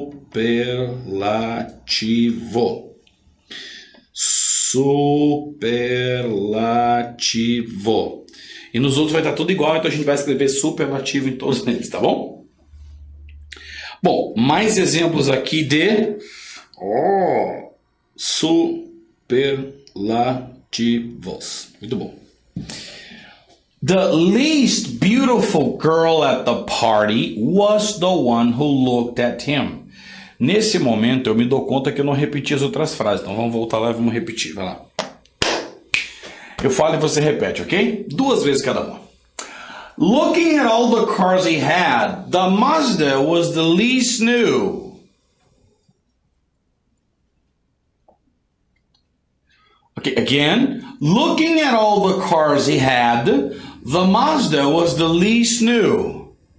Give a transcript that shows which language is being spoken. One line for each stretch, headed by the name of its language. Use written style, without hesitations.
Portuguese: Superlativo. Superlativo. E nos outros vai estar tudo igual, então a gente vai escrever superlativo em todos eles, tá bom? Bom, mais exemplos aqui de superlativos. Muito bom.
English: The least beautiful girl at the party was the one who looked at him.
Portuguese: Nesse momento eu me dou conta que eu não repeti as outras frases, então vamos voltar lá e vamos repetir, vai lá. Eu falo e você repete, ok? 2 vezes cada uma.
English: Looking at all the cars he had, the Mazda was the least new. Okay, again. Looking at all the cars he had, the Mazda was the least new.